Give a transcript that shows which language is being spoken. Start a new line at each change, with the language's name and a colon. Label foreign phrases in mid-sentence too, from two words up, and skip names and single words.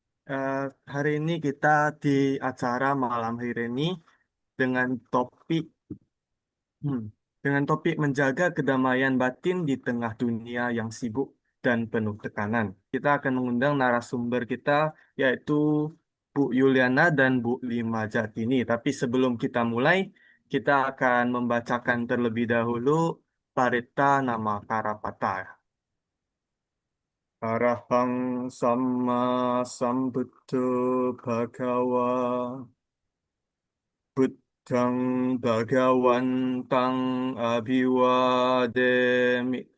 Indonesian: Eh, hari ini kita di acara malam hari ini dengan topik hmm, dengan topik menjaga kedamaian batin di tengah dunia yang sibuk dan penuh tekanan. Kita akan mengundang narasumber kita yaitu Bu Yuliana dan Bu Lima Jatini. Tapi sebelum kita mulai, kita akan membacakan terlebih dahulu Parita Nama Karapata.
Pali: Arahang Sama Sambuddho Bhagawa Buddhang Bhagawantang Abhiwademi